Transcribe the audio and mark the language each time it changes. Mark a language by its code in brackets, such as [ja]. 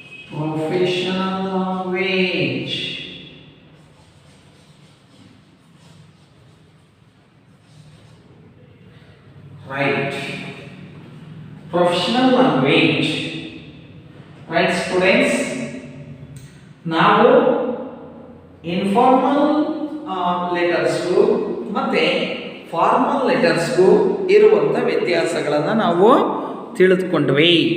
[en] Professional language right. Professional language, right students? [kn] ನಾವು informal ಲೆಟರ್ಸ್ಗೂ ಮತ್ತೆ formal ಲೆಟರ್ಸ್ಗೂ ಇರುವಂಥ ವ್ಯತ್ಯಾಸಗಳನ್ನು ನಾವು ತಿಳಿದುಕೊಂಡ್ವಿ.